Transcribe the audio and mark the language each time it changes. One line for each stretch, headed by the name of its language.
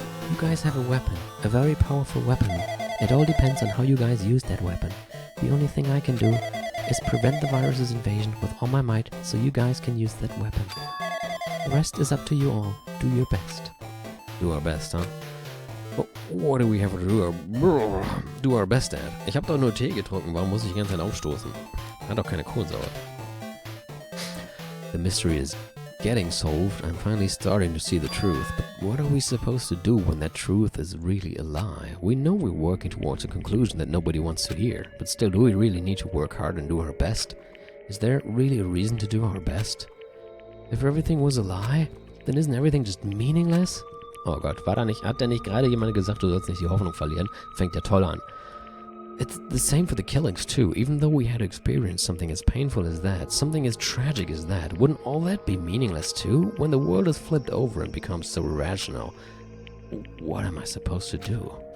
English: You guys have a weapon, a very powerful weapon. It all depends on how you guys use that weapon. The only thing I can do is prevent the virus's invasion with all my might so you guys can use that weapon. The rest is up to you all. Do your best. Do our best, huh? What do we have to do our best at?
German: Ich habe doch nur Tee getrunken, warum muss ich die ganze Zeit aufstoßen? Hat doch keine Kohlensäure.
English: The mystery is getting solved. I'm finally starting to see the truth. But what are we supposed to do when that truth is really a lie? We know we're working towards a conclusion that nobody wants to hear. But still, do we really need to work hard and do our best? Is there really a reason to do our best? If everything was a lie, then isn't everything just meaningless?
German: Oh Gott, hat da nicht gerade jemand gesagt, du sollst nicht die Hoffnung verlieren? Fängt ja toll an.
English: It's the same for the killings too. Even though we had experienced something as painful as that, something as tragic as that, wouldn't all that be meaningless too? When the world is flipped over and becomes so irrational, what am I supposed to do?